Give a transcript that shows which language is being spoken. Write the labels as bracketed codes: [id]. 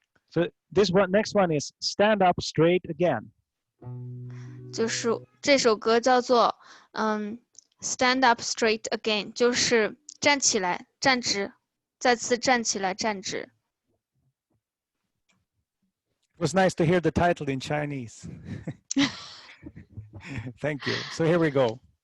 [en] So next one is Stand Up Straight Again. [zh] 就是这首歌叫做Stand Up Straight Again， 就是站起来站直，再次站起来站直。 [en] It was nice to hear the title in Chinese. Thank you. So here we go.